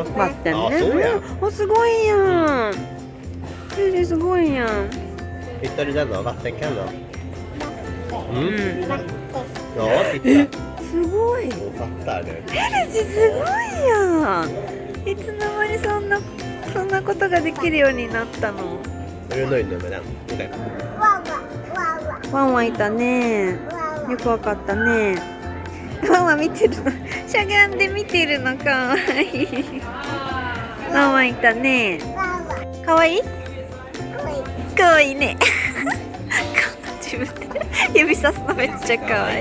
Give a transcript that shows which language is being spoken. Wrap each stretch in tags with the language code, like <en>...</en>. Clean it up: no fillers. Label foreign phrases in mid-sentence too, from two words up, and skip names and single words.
<ja>バッテンね。あ、そうや。お、すごいやん。エルすごいやん。</ja> <sv>Hittar du den då? Vattenkanna? Mm. Ja, titta.</sv> <ja>すごい。</ja> <sv>Hon fattar nu.</sv> <ja>エルシすごいやん。いつの間にそんなことができるようになったの。</ja> <sv>Är du nöjd nu med den? Okej.</sv> <ja>ワンワンいたね。よくわかったね。ワンワン見てるの。しゃがんで見てるのかわいい。ワンワンいたね。かわいい？かわいいね。自分で指さすのめっちゃかわいい。</ja>